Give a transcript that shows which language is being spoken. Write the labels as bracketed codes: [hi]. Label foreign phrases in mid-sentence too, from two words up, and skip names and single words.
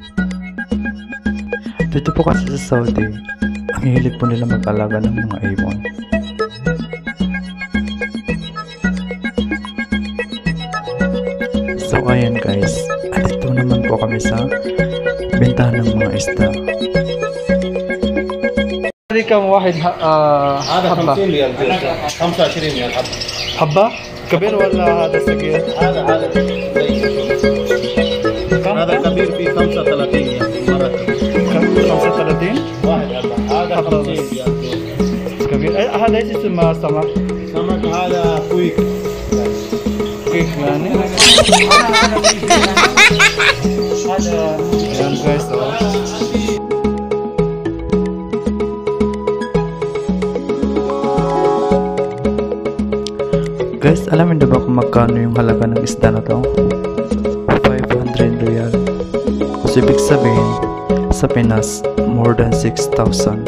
[tl] Dito po kasi sa Saudi, ang hilig po nila mag-alaga ng mga ibon. So ayan guys, at ito naman po kami sa bentahan ng mga isda. [ar] كم واحد هذا 50 ريال 25 ريال حبة. حبة؟ كبير ولا هذا صغير؟ هذا هذا كبير فيه 35 ريال مرة. 35؟ واحد هذا 50 ريال كبير. هذا ايش اسمه سمك؟ سمك هذا كويك. كيف يعني؟ هذا كويس. [tl] Guys, alam niyo ba kung magkano yung halaga ng isda na to? 500 riyal. So, ibig sabihin, sa Pinas, [en] more than 6,000.